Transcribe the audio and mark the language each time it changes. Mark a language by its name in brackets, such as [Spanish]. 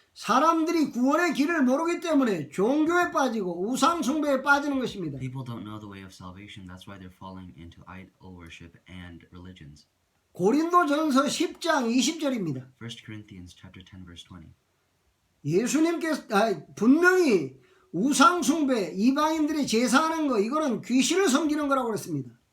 [Korean] 사람들이 구원의 길을 모르기 때문에 종교에 빠지고 우상 숭배에 빠지는 것입니다. [English] People don't know the way of salvation. That's why they're falling into idol worship and religions. [Korean] 고린도전서 10장 20절입니다. [English] 1 Corinthians chapter 10 verse 20. [Korean] 예수님께서 분명히 우상 숭배, 이방인들이 제사하는 거 이거는 귀신을 섬기는 거라고 그랬습니다.